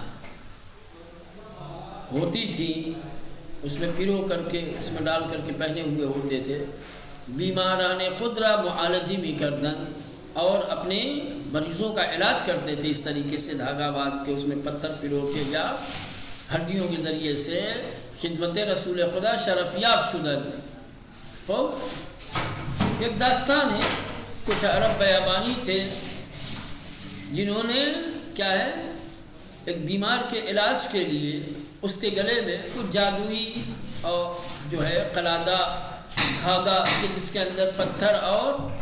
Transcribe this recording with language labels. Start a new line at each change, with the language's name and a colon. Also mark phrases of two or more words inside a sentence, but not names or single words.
Urdu: ہوتی تھیں اس میں پیرو کر کے اس میں ڈال کر کے پہنے ہوئے ہوتے تھے،
Persian: بیماران خود را معالجی بھی کردن،
Urdu: اور اپنے مریضوں کا علاج کرتے تھے اس طریقے سے دھاگا باندھ کے اس میں پتھر پیرو کے یا ہڈیوں کے ذریعے سے
Persian: خدمت رسول خدا شرفیاب شدن۔
Urdu: تو ایک داستان ہے، کچھ عرب بیابانی تھے جنہوں نے کیا ہے ایک بیمار کے علاج کے لیے اس کے گلے میں کچھ جادوئی اور جو ہے قلادہ دھاگا کہ جس کے اندر پتھر اور